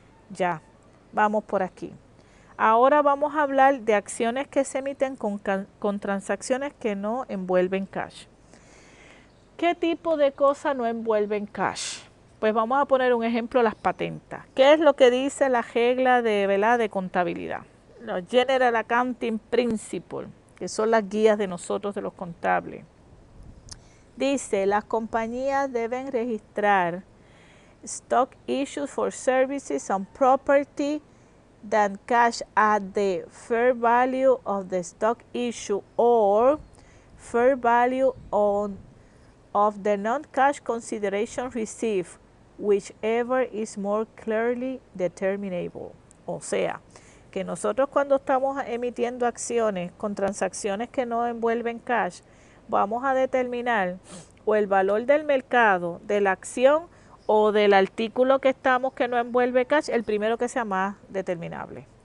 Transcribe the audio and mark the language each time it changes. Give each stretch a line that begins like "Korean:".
Spanish: Ya, vamos por aquí. Ahora vamos a hablar de acciones que se emiten con transacciones que no envuelven cash. ¿Qué tipo de cosas no envuelven cash? Pues vamos a poner un ejemplo, las patentes. ¿Qué es lo que dice la regla de contabilidad? Los General Accounting Principles, que son las guías de nosotros de los contables. Dice, las compañías deben registrar
English: stock issues for services on property than cash at the fair value of the stock issue or fair value of the non-cash consideration received, whichever is more clearly determinable.
Spanish: O sea, que nosotros cuando estamos emitiendo acciones con transacciones que no envuelven cash, vamos a determinar o el valor del mercado de la acción o del artículo que estamos que no envuelve cash, el primero que sea más determinable.